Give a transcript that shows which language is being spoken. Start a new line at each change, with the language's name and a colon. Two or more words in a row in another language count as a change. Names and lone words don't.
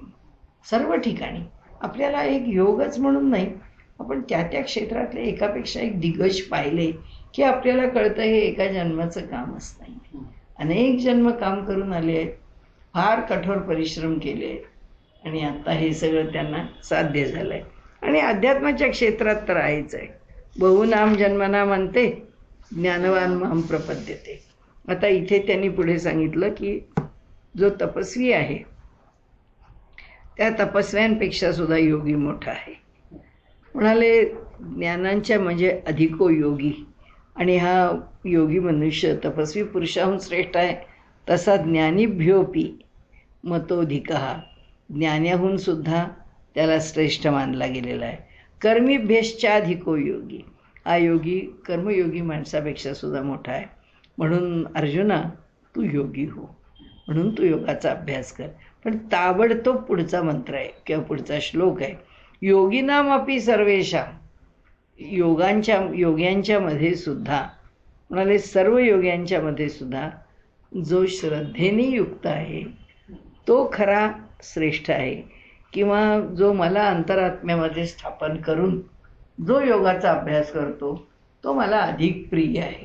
Marathi: सर्व ठिकाणी आपल्याला एक योगच म्हणून नाही, आपण त्या त्या क्षेत्रातले एकापेक्षा एक दिग्गज पाहिले की आपल्याला कळतं हे एका जन्माचं कामच नाही. अनेक जन्म काम करून आले आहेत, फार कठोर परिश्रम केले आहेत आणि आता हे सगळं त्यांना साध्य झालं आहे. आणि अध्यात्माच्या क्षेत्रात तर आहेच आहे.
Sanskrit: बहुनाम जन्मना म्हणते ज्ञानवान माम प्रपद्यते.
Marathi: आता इथे त्यांनी पुढे सांगितलं की जो तपस्वी आहे त्या तपस्व्यांपेक्षा सुद्धा योगी मोठा आहे. म्हणाले ज्ञानांच्या म्हणजे
Sanskrit: अधिको योगी.
Marathi: आणि हा योगी मनुष्य तपस्वी पुरुषाहून श्रेष्ठ आहे. तसा
Sanskrit: ज्ञानीभ्योपी मतोधिकः,
Marathi: ज्ञान्याहून सुद्धा त्याला श्रेष्ठ मानला गेलेला आहे.
Sanskrit: कर्मीभ्यश्चाधिको योगी,
Marathi: हा योगी कर्मयोगी माणसापेक्षा सुद्धा मोठा आहे. म्हणून अर्जुना तू योगी हो, म्हणून तू योगाचा अभ्यास कर. पण ताबडतोब पुढचा मंत्र आहे किंवा पुढचा श्लोक आहे.
Sanskrit: योगिनामपि सर्वेषां,
Marathi: योग्यांच्या मध्ये सुद्धा, म्हणाले सर्व योग्यांच्या मध्ये सुद्धा जो श्रद्धेने युक्त आहे तो खरा श्रेष्ठ आहे. किंवा जो मला अंतरात्म्यामध्ये स्थापन करून जो योगाचा अभ्यास करतो तो मला अधिक प्रिय आहे.